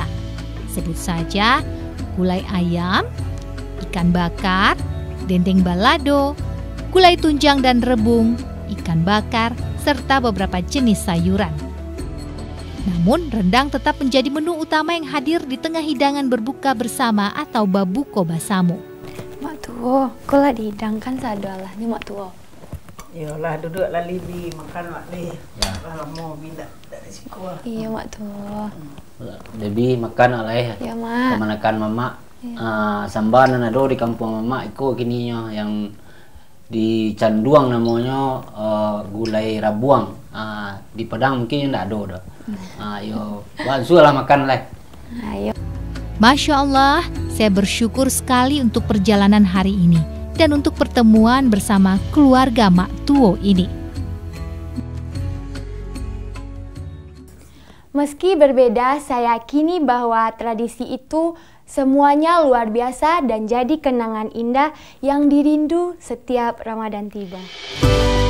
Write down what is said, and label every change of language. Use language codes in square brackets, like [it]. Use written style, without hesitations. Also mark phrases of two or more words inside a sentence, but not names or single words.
[id] Sebut saja gulai ayam, ikan bakar, dendeng balado, gulai tunjang dan rebung, ikan bakar, serta beberapa jenis sayuran. Namun, rendang tetap menjadi menu utama yang hadir di tengah hidangan berbuka bersama atau [min] babuko basamu. Mak tua, kau lah dihidangkan sadalah ni mak tua. Yolah duduklah Libi makan mak ni. Ya. Mau bila dari sekolah. Iya mak tua. Libi makan oleh. Ya mak. Kemanakan mama. Sambanan ada di kampung mama iko kininya yang di Canduang namanya gulai rabuang. Di Padang mungkin tidak ada dah. Ayo, bansulah makan lah. Ayo. [id] Masya Allah, saya bersyukur sekali untuk perjalanan hari ini dan untuk pertemuan bersama keluarga Mak Tuo ini. Meski berbeda, saya yakini bahwa tradisi itu semuanya luar biasa dan jadi kenangan indah yang dirindu setiap Ramadan tiba.